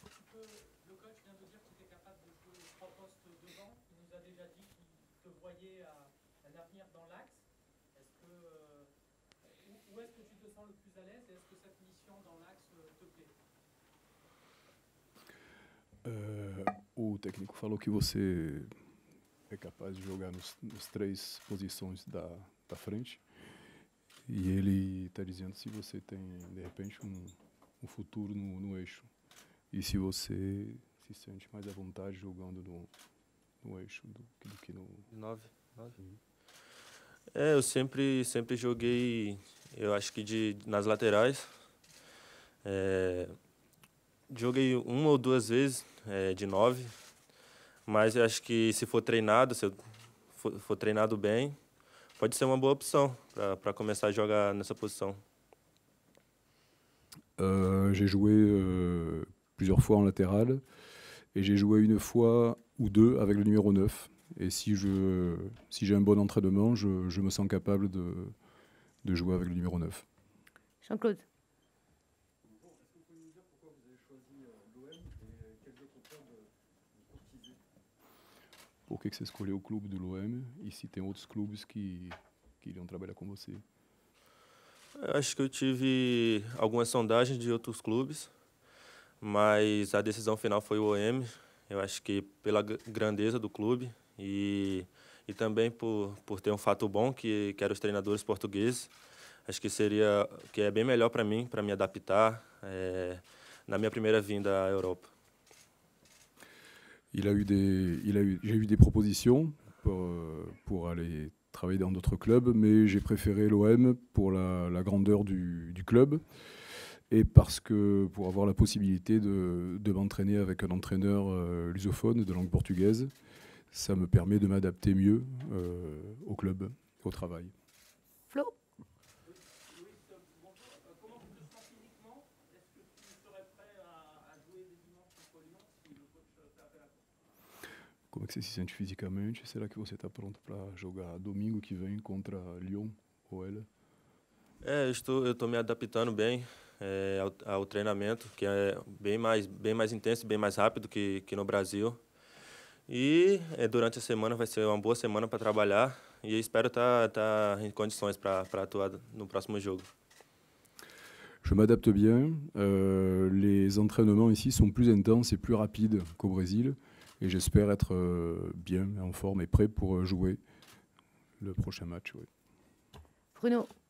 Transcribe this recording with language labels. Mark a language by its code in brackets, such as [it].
[fr] Le coach vient de dire qu'il était capable de jouer 3 postes devant. Il nous a déjà dit qu'il te voyait un avenir dans l'axe. Où est-ce que tu te sens le plus à l'aise et est-ce que cette mission dans l'axe te plaît? [pt] O técnico falou que você é capaz de jogar nos 3 posições da frente. E ele está dizendo se você tem, de repente, um futuro no eixo. E se você se sente mais à vontade jogando no eixo do que no... 9. Eu sempre joguei, eu acho que nas laterais. Joguei 1 ou 2 vezes de 9, mas eu acho que se for treinado, se eu for treinado bem, pode ser uma boa opção para começar a jogar nessa posição. [fr] J'ai joué plusieurs fois en latéral et j'ai joué une fois ou 2 avec le numéro 9. Et si j'ai un bon entraînement, je me sens capable de jouer avec le numéro 9. Jean-Claude. Est-ce que vous pouvez nous dire pourquoi vous avez choisi l'OM et quels autres clubs vous courtisez? [pt] Por que você escolheu o clube do l'OM e se tem outros clubes que iriam trabalhar com você? Eu acho que eu tive algumas sondagens de outros clubes, mas a decisão final foi o OM. Eu acho que pela grandeza do clube e também por ter um fato bom, que eram os treinadores portugueses. Acho que é bem melhor para me adaptar na minha primeira vinda à Europa. [fr] J'ai eu des propositions pour aller travailler dans d'autres clubs, mais j'ai préféré l'OM pour la grandeur du club et parce que pour avoir la possibilité de m'entraîner avec un entraîneur lusophone de langue portugaise, ça me permet de m'adapter mieux au club, au travail. Flo? Comment tu te sens physiquement? Est-ce que tu serais prêt à jouer des dimanches contre Lyon si le coach t'appelle à ça? [pt] Como é que você se sente fisicamente? Será que você está pronto para jogar domingo que vem contra Lyon ou ela? Eu estou me adaptando bem ao treinamento, que é bem mais intenso, bem mais rápido que no Brasil. E durante a semana vai ser uma boa semana para trabalhar e eu espero estar em condições para atuar no próximo jogo. [fr] Je m'adapte bien. Les entraînements ici sont plus intenses et plus rapides qu'au Brésil. Et j'espère être bien en forme et prêt pour jouer le prochain match. Oui. Bruno?